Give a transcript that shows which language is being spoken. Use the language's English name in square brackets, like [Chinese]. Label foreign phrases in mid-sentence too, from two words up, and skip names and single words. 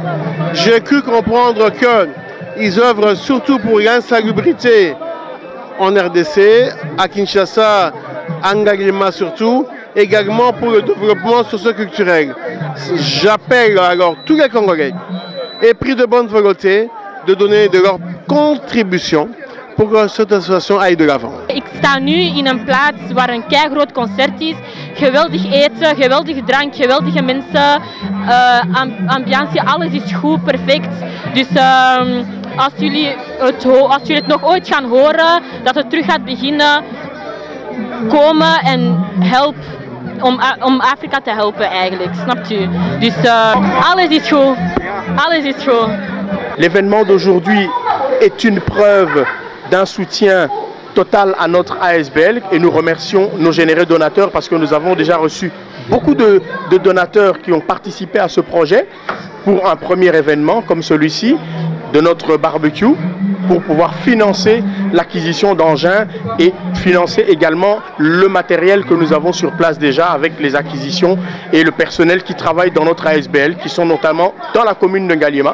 [French] J'ai cru comprendre qu'ils œuvrent surtout pour l'insalubrité en RDC, à Kinshasa, à Ngagema surtout, également pour le développement socio-culturel. J'appelle alors tous les Congolais, épris de bonne volonté, de donner de leur contribution pour que cette association aille de l'avant. [Dutch] Ik sta nu in een plaats waar een keigroot concert is. Geweldig eten, geweldige drank, geweldige mensen. Ambiance, alles is goed, perfect. Dus als jullie het nog ooit gaan horen, dat het terug gaat beginnen, komen en help. Om Afrika te helpen eigenlijk, snapt u? Dus alles is goed. Alles is goed. [French] L'événement d'aujourd'hui est une preuve d'un soutien total à notre ASBL et nous remercions nos généreux donateurs parce que nous avons déjà reçu beaucoup de donateurs qui ont participé à ce projet pour un premier événement comme celui-ci de notre barbecue pour pouvoir financer l'acquisition d'engins et financer également le matériel que nous avons sur place déjà avec les acquisitions et le personnel qui travaille dans notre ASBL qui sont notamment dans la commune de Ngaliema.